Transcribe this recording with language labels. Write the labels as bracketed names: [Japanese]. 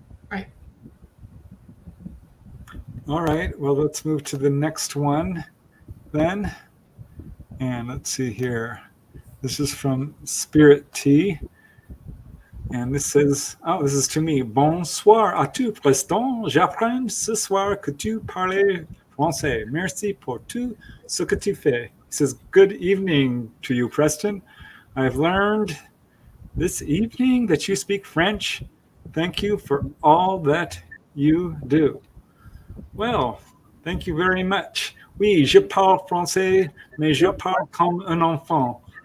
[English] Right. All right, well, let's move to the next one then. And let's see here. This is from Spirit T. And this says, oh, this is to me. [French] Bonsoir à tout, Preston. J'apprends ce soir que tu parles français. Merci pour tout ce que tu fais. [English] He says, good evening to you, Preston. I've learned this evening that you speak French. Thank you for all that you do. Well, thank you very much. [French] Oui, je parle français, mais je parle comme un enfant.